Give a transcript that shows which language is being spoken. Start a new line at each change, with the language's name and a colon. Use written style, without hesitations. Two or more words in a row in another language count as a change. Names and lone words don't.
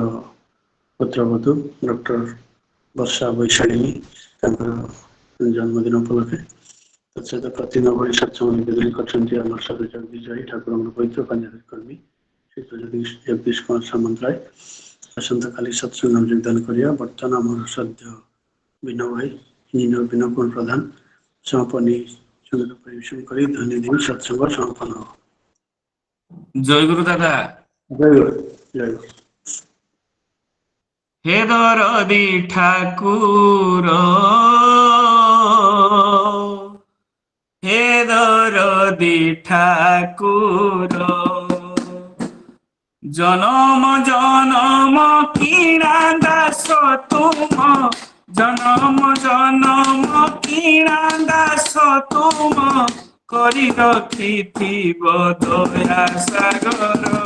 Odia: ପୁତ୍ରବଧୂ ଡକ୍ଟର ବର୍ଷା ବୈଶାଳିନୀ ତାଙ୍କର ଜନ୍ମଦିନ ଉପଲକ୍ଷେ ତତ୍ସହିତ ପ୍ରତିଦିନ ଭଳି ସତ୍ସଙ୍ଗ ନିବେଦନ କରିଛନ୍ତି ଆମର ସାଧୁ ଜଗଦୀଶ ଭାଇ ଠାକୁରଙ୍କ ପବିତ୍ର କାର୍ଯ୍ୟ କର୍ମୀ ଶ୍ରୀଯୁକ୍ତ ଜଗଦୀଶ କୁମାର ସାମନ୍ତରାୟ ଆସନ୍ତାକାଲି ସତ୍ସଙ୍ଗ ଯୋଗଦାନ କରିବା ବର୍ତ୍ତମାନ ଆମର ସଦ୍ୟ ବିନୟ ଭାଇ ଇଞ୍ଜିନିୟର ବିନୟ କୁମାର ପ୍ରଧାନ ସମାପନୀ ସଙ୍ଗୀତ ପରିବେଷଣ କରି ଧନ୍ୟବାଦ ସତ୍ସଙ୍ଗ ସମାପନ ହେବ। ଜୟ ଗୁରୁ ଦାଦା ଜୟ ଗୁରୁ ଜୟ ଗୁରୁ। ହେ ଦରଦି ଠାକୁର ହେ ଦରଦି ଠାକୁର ଜନମ ଜନମ କିଣା ଦାସ ତୁମ ଜନମ ଜନମ କିଣା ଦାସ ତୁମ କରି ରଖିଥିବ ଦୟା ସାଗର